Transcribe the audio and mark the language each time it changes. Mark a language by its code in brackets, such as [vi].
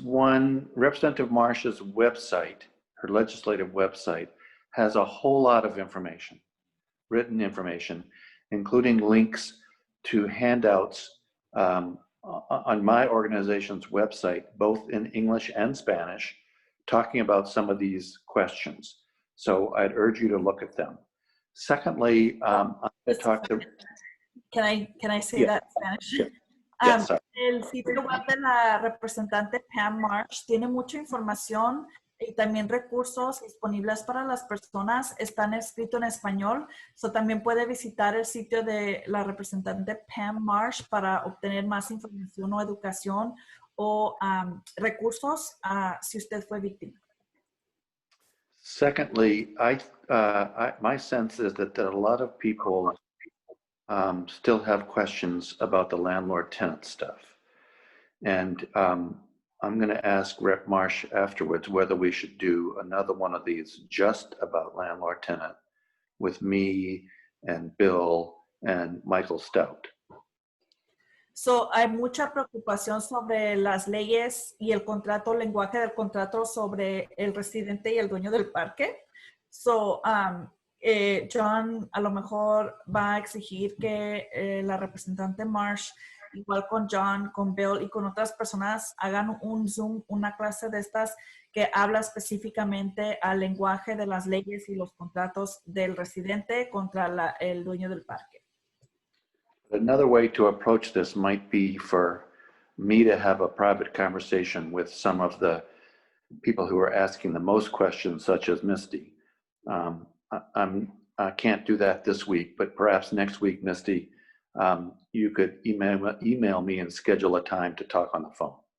[en] One, Representative Marsh's website, her legislative website, has a whole lot of information, written information, including links to handouts on my organization's website, both in English and Spanish, talking about some of these questions. So I'd urge you to look at them. Secondly, I'm going to talk to... Can I say that in Spanish? Yeah. Yes, sorry. [es] El sitio web de la representante Pam Marsh tiene mucha información y también recursos disponibles para las personas. Están escritos en español. So también puede visitar el sitio de la representante Pam Marsh para obtener más información o educación o recursos si usted fue víctima. [en] Secondly, my sense is that a lot of people still have questions about the landlord-tenant stuff. And I'm going to ask Rep. Marsh afterwards whether we should do another one of these just about landlord-tenant with me and Bill and Michael Stout. [es] So, hay mucha preocupación sobre las leyes y el contrato, el lenguaje del contrato sobre el residente y el dueño del parque. So, John a lo mejor va a exigir que la representante Marsh, igual con John, con Bill y con otras personas, hagan un Zoom, una clase de estas que habla específicamente al lenguaje de las leyes y los contratos del residente contra el dueño del parque. [en] Another way to approach this might be for me to have a private conversation with some of the people who are asking the most questions, such as Misty. I can't do that this week, but perhaps next week, Misty, you could email me and schedule a time to talk on the phone.